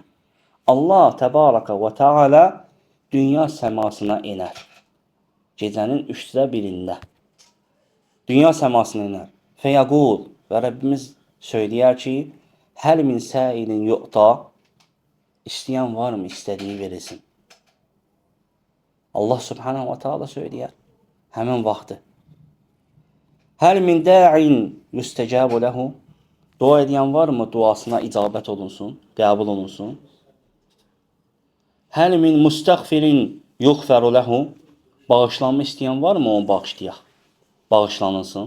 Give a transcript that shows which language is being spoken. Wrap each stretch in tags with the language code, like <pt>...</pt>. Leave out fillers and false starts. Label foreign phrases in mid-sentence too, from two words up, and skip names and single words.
<az>Allah</az> <ar>تبارك وتعالى</ar> <az>dünya səmasına enər. Gecənin 1/3-də dünya səmasına enər. Fəyəqul və Rəbbimiz söyləyər ki,</az> <ar>هل من سائل يعطى,</ar> <az>istəyən varmı, istədiyi verilsin. Allah</az> <ar>سبحانه وتعالى</ar> <az>söyləyər həmin vaxtı.</az> <ar>هل من داع يستجاب له,</ar> <az>dua edən varmı, duasına icabət olunsun, qəbul olunsun.</az> <ar>هل من مستغفر يغفر له,</ar> <az>bağışlanma istəyən varmı, onu bağışlayaq, bağışlanılsın.</az>